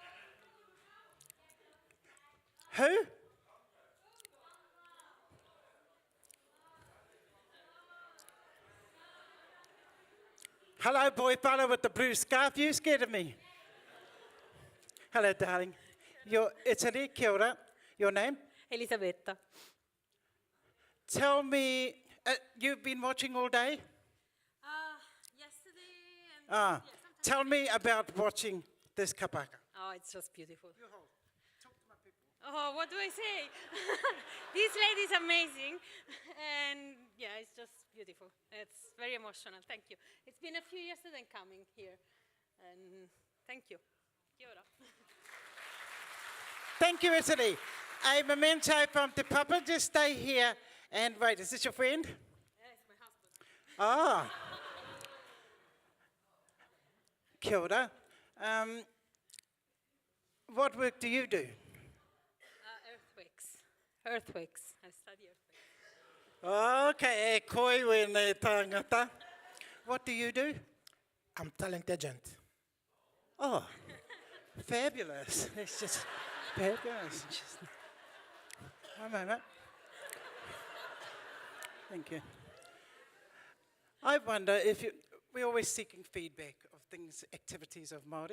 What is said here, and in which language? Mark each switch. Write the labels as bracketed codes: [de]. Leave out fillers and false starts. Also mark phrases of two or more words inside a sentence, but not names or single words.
[en] Who? Hello, boy fella with the blue scarf. You scared of me? Hello, darling. You're Italy, [mi] kia ora. [en] Your name? Elisabetta. Tell me, you've been watching all day? Yesterday and Tell me about watching this kapaka. oh, it's just beautiful. Oh, what do I say? This lady is amazing, and yeah, it's just beautiful. It's very emotional. Thank you. It's been a few years since I'm coming here, and thank you. [mi] Kia ora. [en] Thank you, Italy. A memento from Te Papa. Just stay here and wait. Is this your friend? Yeah, it's my husband. [mi] Ah. Kia ora. [en] What work do you do? Earthworks. I study earthworks. [mi] Okay, e koi wene tangata. [en] What do you do? I'm talent agent. Oh, fabulous. It's just fabulous. Just, one moment. Thank you. I wonder if we're always seeking feedback of things, activities of Māori.